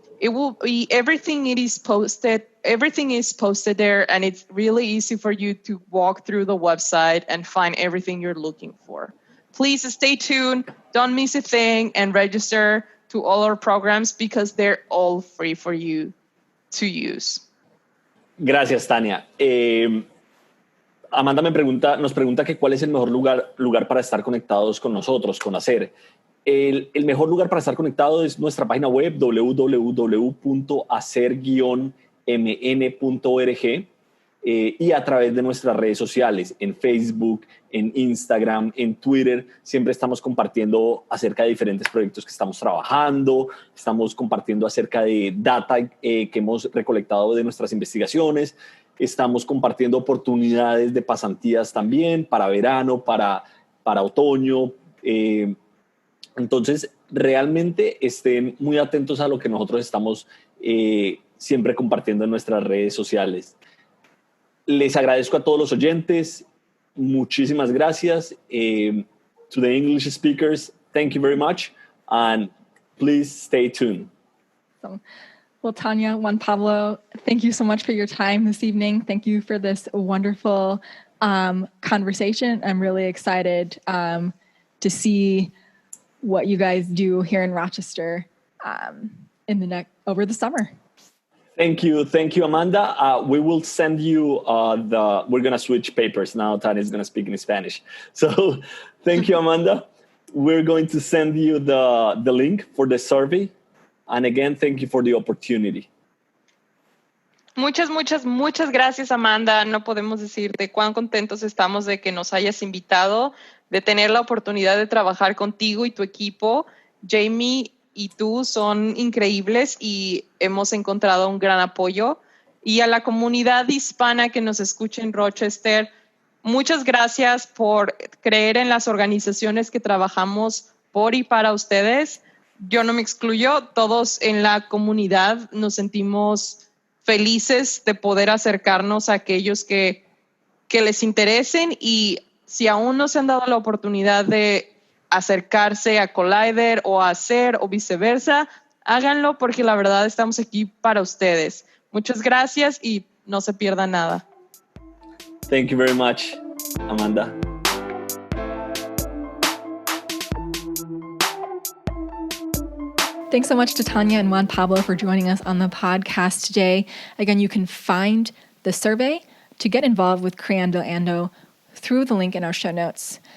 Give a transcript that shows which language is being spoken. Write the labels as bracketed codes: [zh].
[en] It will be everything is posted there, and it's really easy for you to walk through the website and find everything you're looking for. Please stay tuned, don't miss a thing, and register to all our programs because they're all free for you to use. [es] Gracias, Tania. Amanda nos pregunta que cuál es el mejor lugar para estar conectados con nosotros, con HACER. El mejor lugar para estar conectado es nuestra página web, www.hacer-mn.org, y a través de nuestras redes sociales, en Facebook, en Instagram, en Twitter. Siempre estamos compartiendo acerca de diferentes proyectos que estamos trabajando, estamos compartiendo acerca de data que hemos recolectado de nuestras investigaciones, estamos compartiendo oportunidades de pasantías también para verano, para otoño. Entonces, realmente estén muy atentos a lo que nosotros estamos siempre compartiendo en nuestras redes sociales. Les agradezco a todos los oyentes. Muchísimas gracias. [en] To the English speakers, thank you very much. And please stay tuned. Well, Tania, Juan Pablo, thank you so much for your time this evening. Thank you for this wonderful conversation. I'm really excited to see what you guys do here in Rochester over the summer. Thank you, Amanda. We will send you we're going to switch papers now. Tania is going to speak in Spanish. So thank you, Amanda. We're going to send you the link for the survey. And again, thank you for the opportunity. [es] Muchas gracias, Amanda. No podemos decirte cuán contentos estamos de que nos hayas invitado, de tener la oportunidad de trabajar contigo y tu equipo. Jamie y tú son increíbles y hemos encontrado un gran apoyo. Y a la comunidad hispana que nos escucha en Rochester, muchas gracias por creer en las organizaciones que trabajamos por y para ustedes. Yo no me excluyo, todos en la comunidad nos sentimos felices de poder acercarnos a aquellos que les interesen, y si aún no se han dado la oportunidad de acercarse a Collider o a HACER o viceversa, háganlo, porque la verdad estamos aquí para ustedes. Muchas gracias y no se pierda nada. [en] Thank you very much, Amanda. Thanks so much to Tania and Juan Pablo for joining us on the podcast today. Again, you can find the survey to get involved with Creando Ando through the link in our show notes.